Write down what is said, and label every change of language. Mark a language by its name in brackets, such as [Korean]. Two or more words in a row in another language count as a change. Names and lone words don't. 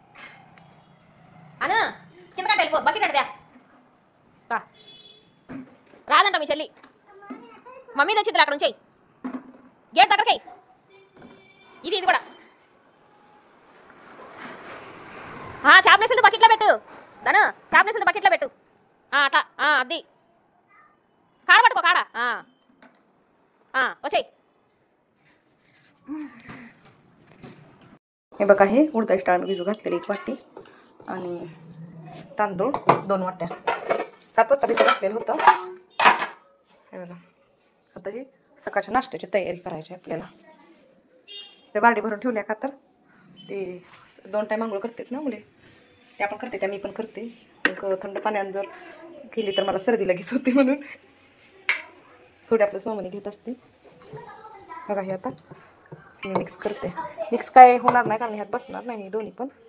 [Telugu] కిందకంటే వెళ్ళిపో బకెట్ అడిగా రాదంట మీ చెల్లి మమ్మీ తెచ్చిద్దిరా అక్కడ ఉంచేయి గేట్ దగ్గరకి ఇది కూడా చాప్లేసింది బకెట్లో పెట్టు ధను చాప్లేసింది బకెట్లో పెట్టు అట్లా అది కాడ పట్టుకో కాడ వచ్చేయి [Marathi] हे बघा हे उडदाची डाळ भिजू घातलेली 1 वाटी आणि तांदूळ 2 वाट्या 7 वाजता भिजू घातलेलं होतं हे बघा आता ही सकाळच्या नाश्त्याची तयारी करायची आपल्याला ते बारडी भरून ठेवल्या का तर ते 2 टाइम आंघोळ करतात ना मुले ते आपण करते त्या मी पण करते थंड पाण्याने जर केली तर मला सर्दी लगेच होते म्हणून थोडी आपलं सोमनी घेत असते बघा हे आता मी मिक्स करते मिक्स काय होणार नाही कारण ह्यात बसणार नाही दोन्ही पण